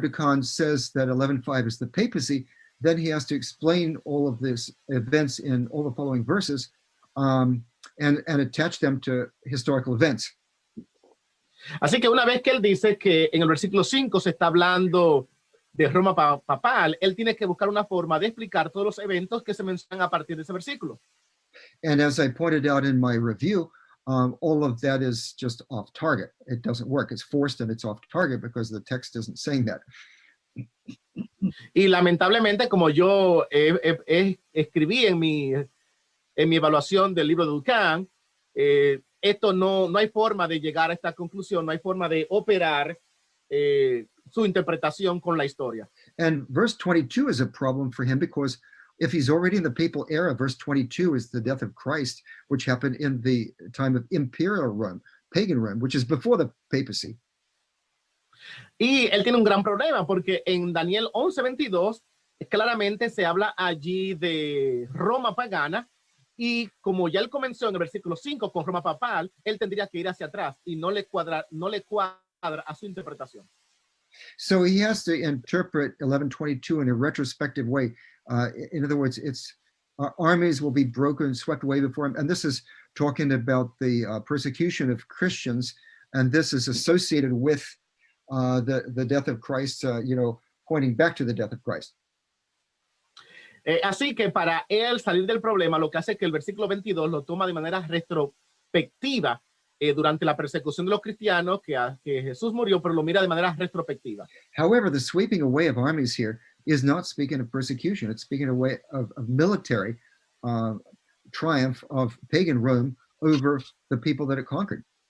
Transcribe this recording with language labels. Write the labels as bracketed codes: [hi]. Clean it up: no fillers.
[en] Dukan says that 11:5 is the papacy, then he has to explain all of these events in all the following verses and attach them to historical events. [es] Así que una vez que él dice que en el versículo 5 se está hablando de Roma papal, él tiene que buscar una forma de explicar todos los eventos que se mencionan a partir de ese versículo. [en] And as I pointed out in my review, all of that is just off target. It doesn't work. It's forced and it's off target because the text isn't saying that. [es] Y lamentablemente, como yo escribí en mi evaluación del libro de Dukan, esto no hay forma de llegar a esta conclusión, no hay forma de operar su interpretación con la historia. [en] And verse 22 is a problem for him because if he's already in the papal era, verse 22 is the death of Christ, which happened in the time of imperial Rome, pagan Rome, which is before the papacy. [es] Y él tiene un gran problema porque en Daniel 11:22 claramente se habla allí de Roma pagana y como ya él comenzó en el versículo 5 con Roma papal, él tendría que ir hacia atrás y no le cuadra a su interpretación. [en] So he has to interpret 11:22 in a retrospective way. In other words, it's armies will be broken, swept away before him. And this is talking about the persecution of Christians. And this is associated with the death of Christ, pointing back to the death of Christ. [es] Así que para él salir del problema, lo que hace es que el versículo 22 lo toma de manera retrospectiva durante la persecución de los cristianos, que Jesús murió, pero lo mira de manera retrospectiva. [en] However, the sweeping away of armies here is not speaking of persecution. It's speaking away of military triumph of pagan Rome over the people that it conquered.